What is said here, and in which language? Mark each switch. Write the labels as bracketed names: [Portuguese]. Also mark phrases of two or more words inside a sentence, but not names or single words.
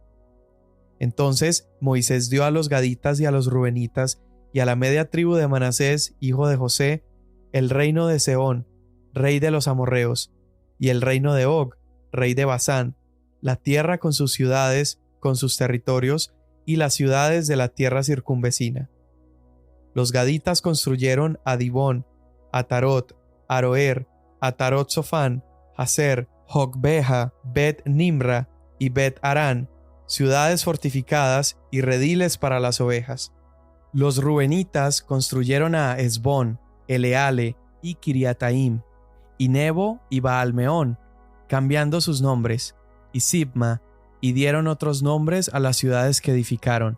[Spanish] Entonces Moisés dio a los gaditas y a los rubenitas y a la media tribu de Manasés, hijo de José, el reino de Sehón, rey de los amorreos, y el reino de Og, rey de Basán, la tierra con sus ciudades, con sus territorios, y las ciudades de la tierra circunvecina. Los gaditas construyeron a Dibón, Atarot, Aroer, Atarot Sofán, Haser, Jogbeja, Bet Nimra y Bet Arán, ciudades fortificadas y rediles para las ovejas. Los rubenitas construyeron a Esbón, Eleale y Kiriataim, y Nebo y Baalmeón, cambiando sus nombres, y Sibma, y dieron otros nombres a las ciudades que edificaron.